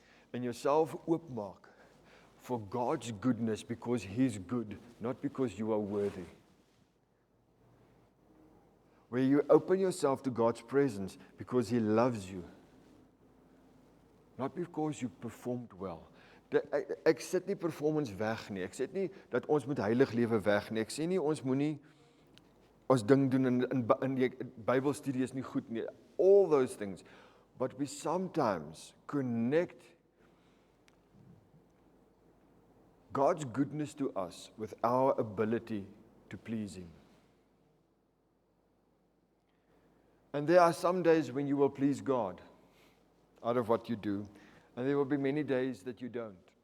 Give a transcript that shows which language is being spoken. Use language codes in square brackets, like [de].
[af] En jouself oopmaak [en] for God's goodness, because He's good, not because you are worthy. Where you open yourself to God's presence, because He loves you. Not because you performed well. [af] Ek sit nie performance weg nie. Ek sê nie dat ons moet heilig lewe weg nie. Ek sê nie ons moenie ons ding doen in die Bybelstudie is nie goed nie. [en] All those things. but we sometimes connect God's goodness to us with our ability to please Him. And there are some days when you will please God out of what you do, and there will be many days that you don't.